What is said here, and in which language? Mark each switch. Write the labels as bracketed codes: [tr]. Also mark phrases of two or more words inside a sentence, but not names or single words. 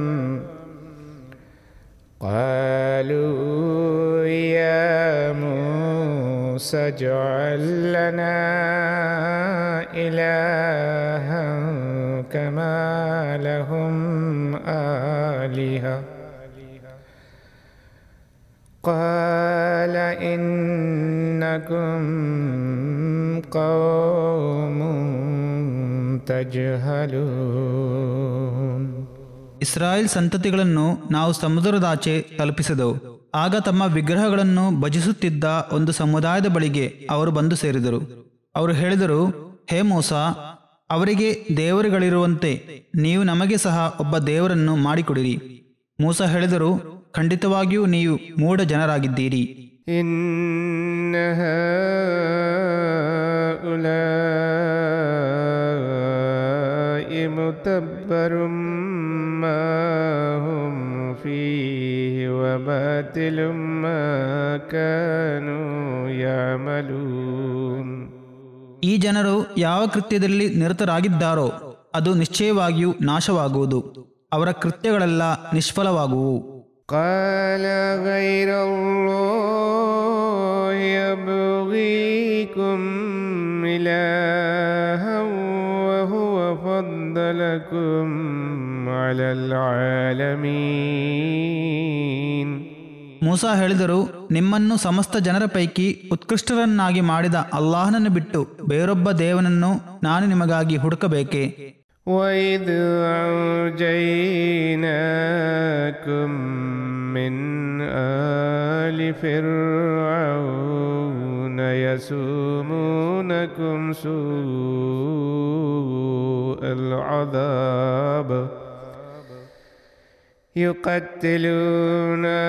[ar] قالوا يا موسى اجعل لنا إلها كما لهم آلهة قال إنكم قوم تجهلون. [kn] ಇಸ್ರಾಯೇಲ್ ಸಂತತಿಗಳನ್ನು ನಾವು ಸಮುದ್ರದಾಚೆ ತಲುಪಿಸಿದೆವು. ಆಗ ತಮ್ಮ ವಿಗ್ರಹಗಳನ್ನು ಭಜಿಸುತ್ತಿದ್ದ ಒಂದು ಸಮುದಾಯದ ಬಳಿಗೆ ಅವರು ಬಂದು ಸೇರಿದರು. ಅವರು ಹೇಳಿದರು, ಹೇ ಮೂಸಾ, ಅವರಿಗೆ ದೇವರುಗಳಿರುವಂತೆ ನೀವು ನಮಗೆ ಸಹ ಒಬ್ಬ ದೇವರನ್ನು ಮಾಡಿಕೊಡಿರಿ. ಮೂಸಾ ಹೇಳಿದರು, ಖಂಡಿತವಾಗಿಯೂ ನೀವು ಮೂಢ ಜನರಾಗಿದ್ದೀರಿ. [ar] إن هؤلاء متبر ما هم فيه وباطل ما كانوا يعملون. [kn] ಈ ಜನರು ಯಾವ ಕೃತ್ಯದಲ್ಲಿ ನಿರತರಾಗಿದ್ದಾರೋ ಅದು ನಿಶ್ಚಯವಾಗಿಯೂ ನಾಶವಾಗುವುದು. ಅವರ ಕೃತ್ಯಗಳೆಲ್ಲ ನಿಷ್ಫಲವಾಗುವು. [ar] قال غير الله يبغيكم إلها وهو فضلكم على العالمين. [kn] ಮೂಸಾ ಹೇಳಿದರು, ನಿಮ್ಮನ್ನು ಸಮಸ್ತ ಜನರ ಪೈಕಿ ಉತ್ಕೃಷ್ಟರನ್ನಾಗಿ ಮಾಡಿದ ಅಲ್ಲಾಹನನ್ನು ಬಿಟ್ಟು ಬೇರೊಬ್ಬ ದೇವನನ್ನು ನಾನು ನಿಮಗಾಗಿ ಹುಡುಕಬೇಕೆ? [ar] وَإِذْ أَنْجَيْنَاكُمْ مِنْ آلِ فِرْعَوْنَ يَسُومُونَكُمْ سُوءَ الْعَذَابِ يقتلون